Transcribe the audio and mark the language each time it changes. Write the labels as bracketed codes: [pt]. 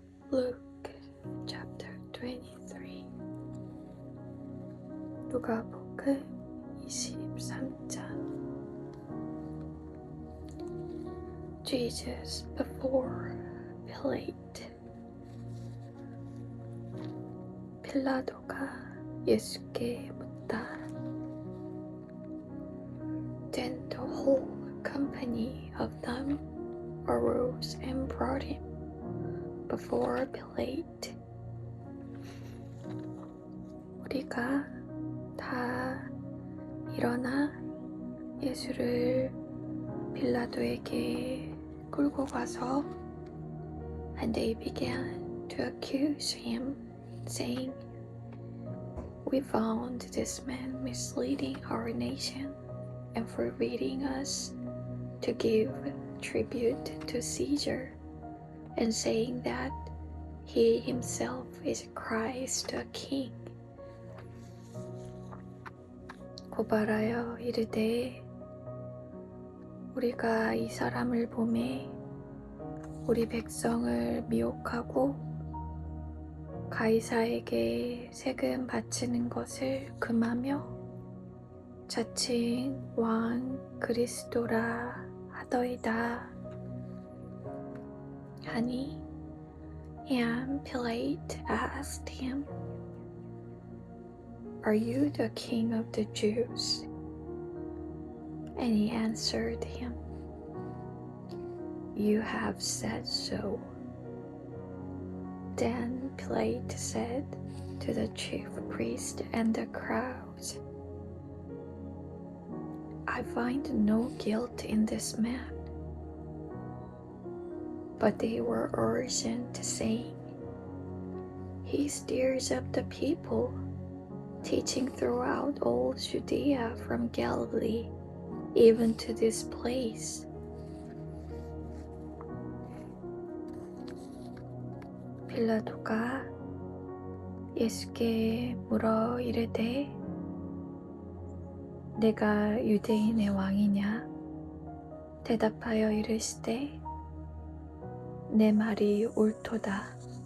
[en] Luke chapter 23 [ko] 누가복음 23장 [en] Jesus before Pilate [ko] 빌라도가 예수께 묻다. [en] Then the whole company of them arose and brought him before Pilate. [ko] 우리가 다 일어나 예수를 빌라도에게 끌고 가서 [en] and they began to accuse him, saying, We found this man misleading our nation and forbidding us to give tribute to Caesar, and saying that he himself is Christ the King. [ko] 고발하여 이르되 우리가 이 사람을 보매 우리 백성을 미혹하고 가이사에게 세금 바치는 것을 금하며 자칭 왕 그리스도라 하더이다 하니 [en] And Pilate asked him, Are you the king of the Jews? And he answered him, You have said so. Then Pilate said to the chief priest and the crowds, I find no guilt in this man. But they were urgent, saying, He stirs up the people, teaching throughout all Judea from Galilee, even to this place. [ko] 빌라도가 예수께 물어 이르되 내가 유대인의 왕이냐? 대답하여 이르시되 내 말이 옳도다.